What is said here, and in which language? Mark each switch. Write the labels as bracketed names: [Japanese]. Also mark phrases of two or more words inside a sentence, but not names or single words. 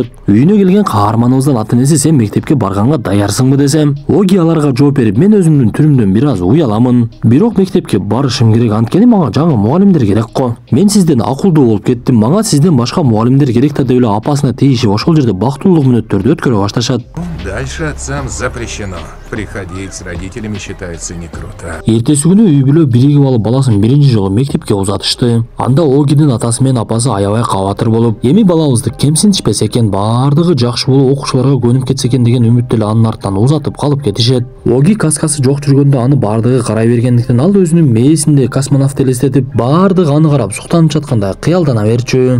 [Kyrgyz] Үйүнө келген каарманыбыздын ата-энеси сен мектепке барганга даярсыңбы десем, Оги аларга жооп берип, мен өзүмдүн түрүмдөн бир аз уяламын. Бирок мектепке барышым керек, анткени мага жаңы мугалимдер керек го. Мен сизден акылдуу болуп кеттим, мага сизден башка мугалимдер керек да деп эле апасына тийишип, ошол жерде бактылуулук мүнөттөрдү өткөрө башташат. [Russian] Дальше отцам запрещено. Приходить с родителями считается не круто. [Kyrgyz] Эртеси күнү үй бүлө биригип алып баласын биринчи жолу мектепке узатышты. Анда Огинин атасы менен апасы аябай кабатыр болуп, эми балабызды кемсинтишпесе экен, баардыгы жакшы болуп, окуучуларга көнүп кетсе экен деген үмүттө эле анын артынан узатып калып кетишет. Оги каскасы жок жүргөндө аны баардыгы карай бергендиктен ал өзүнүн мээсинде космонавт элестетип, баардыгы аны карап суктанып жаткандай кыялдана берчү.